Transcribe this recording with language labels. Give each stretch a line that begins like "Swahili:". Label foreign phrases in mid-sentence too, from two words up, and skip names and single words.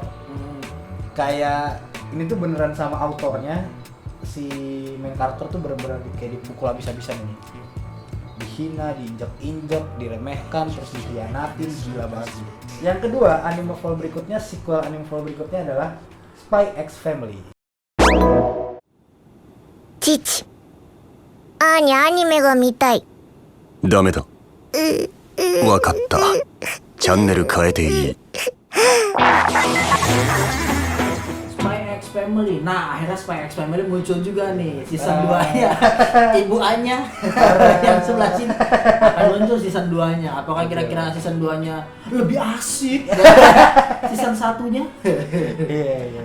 Indonesian: Kayak ini tuh beneran sama autornya, si main karakter tuh bener-bener kayak dipukul habis-habisan ini. Dihina, diinjak-injak, diremehkan, terus dikhianatin, gila banget sih. Yang kedua, anime fall berikutnya, sequel anime fall berikutnya adalah Spy X Family.
Japanese: 父アーニャアニメが見たいダメだ。わかった。チャンネル変えていい。
Indonesian: Spy X Family. Nah, akhirnya Spy X Family muncul juga nih season 2-nya. Ibu Anya yang sebelah sini akan muncul season 2-nya. Apakah kira-kira season 2-nya lebih asik dari season 1-nya? Iya.